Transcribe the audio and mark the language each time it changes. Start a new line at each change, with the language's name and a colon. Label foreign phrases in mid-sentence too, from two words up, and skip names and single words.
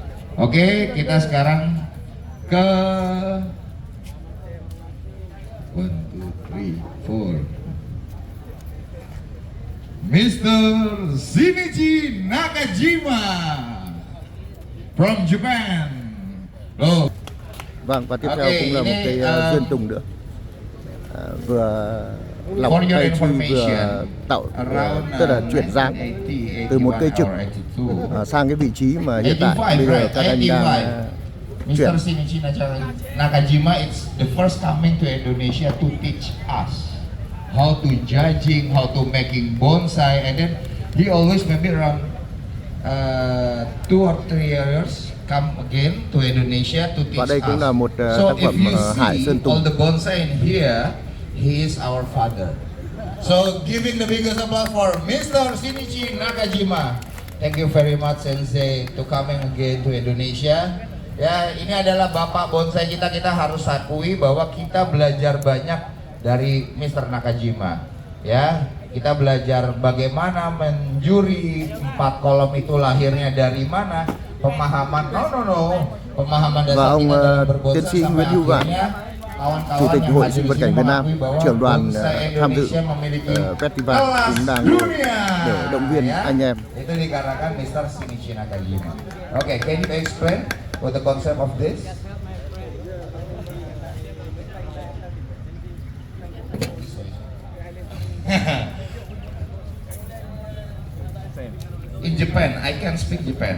Indonesian: Oke, kita sekarang ke 1, 2, 3, 4.
English: Mr. Shinichi Nakajima from Japan. Oh.
Vietnamese: Vâng, và tiếp theo cũng là một cây duyên tùng nữa. Vừa lọc cây chi vừa tạo tức là chuyển dáng từ một cây trực sang cái vị trí mà hiện tại bây giờ các anh đang chuyển.
English: Mr. Shinichi Nakajima is the first coming to Indonesia to teach us how to judging, how to making bonsai, and then he always maybe around 2 or 3 years come again to Indonesia to teach
Vietnamese: Và đây cũng là một
English: us. So
Vietnamese: tác phẩm
English: if you
Vietnamese: Hải Sơn
English: see all
Vietnamese: Tùng.
English: the bonsai in here, he is our father. So giving the biggest applause for Mr. Shinichi Nakajima. Thank you very much Sensei to coming again to Indonesia.
Indonesian: Ya, ini adalah bapak bonsai kita. Kita harus akui bahwa kita belajar banyak dari Mr. Nakajima. Ya, kita belajar bagaimana menjuri 4 kolom itu lahirnya dari mana, pemahaman pemahaman
Vietnamese: Và
Indonesian: dasar
Vietnamese: ông
Indonesian: kita dalam berbonsai
Vietnamese: tiến sĩ
Indonesian: sampai
Vietnamese: Nguyễn Hữu Vạn,
Indonesian: akhirnya
Vietnamese: Chủ
Indonesian: kawan-kawan
Vietnamese: tịch
Indonesian: yang
Vietnamese: Hội
Indonesian: hadir
Vietnamese: Sinh
Indonesian: di
Vietnamese: vật
Indonesian: sini
Vietnamese: cảnh Việt Nam,
Indonesian: mengakui bahwa
Vietnamese: trưởng đoàn
Indonesian: bonsai
Vietnamese: tham dự
Indonesian: Indonesia memiliki
Vietnamese: festival
Indonesian: kelas
Vietnamese: cũng đang
Indonesian: dunia.
Vietnamese: để động viên
Indonesian: Ya,
Vietnamese: anh em.
Indonesian: Itu dikarenakan Mr. Shinichi Nakajima.
English: Okay, can you explain what the concept of this? In Japan, I can speak Japan.